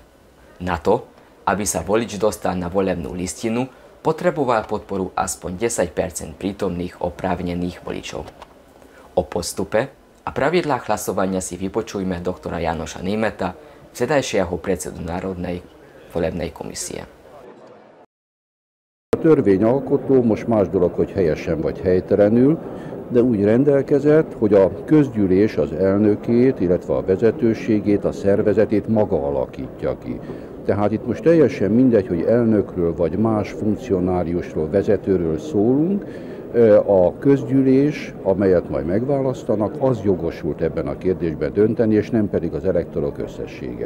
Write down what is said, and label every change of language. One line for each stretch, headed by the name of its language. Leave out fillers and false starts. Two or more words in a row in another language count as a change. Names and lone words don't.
Slovak: Na to, aby sa volič dostal na volebnú listinu, potreboval podporu aspoň 10% prítomných oprávnených voličov. O postupe a pravidlách hlasovania si vypočujme doktora Jánoša Németa, vtedajšieho predsedu Národnej volebnej komisie.
Hungarian: A törvényalkotó most más dolog, hogy helyesen vagy helytelenül, de úgy rendelkezett, hogy a közgyűlés az elnökét, illetve a vezetőségét, a szervezetét maga alakítja ki. Tehát itt most teljesen mindegy, hogy elnökről vagy más funkcionáriusról, vezetőről szólunk, a közgyűlés, amelyet majd megválasztanak, az jogosult ebben a kérdésben dönteni, és nem pedig az elektorok összessége.